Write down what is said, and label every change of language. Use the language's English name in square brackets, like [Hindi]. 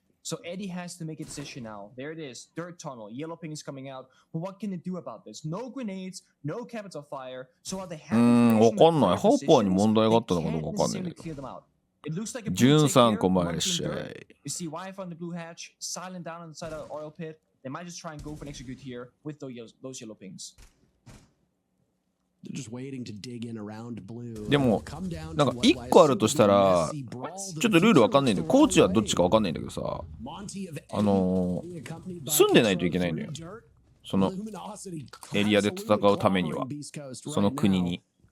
[English] So Eddie has to make a decision now. There it is. Dirt tunnel. Yellow ping is coming out. But what can they do about this? No grenades, no capital fire. So while they have [Japanese] わかんない。ハッパーに問題があったのかどうかわかんないけど。 13個前でしゃい。 [English] You see Wi-Fi on the blue hatch, silent down inside the oil pit. They might just try and go for an execute here with those yellow pings. [Japanese] でも、なんか1個あるとしたら、ちょっとルールわかんないんだけど、コーチはどっちかわかんないんだけどさ、住んでないといけないのよ。そのエリアで戦うためには、その国に。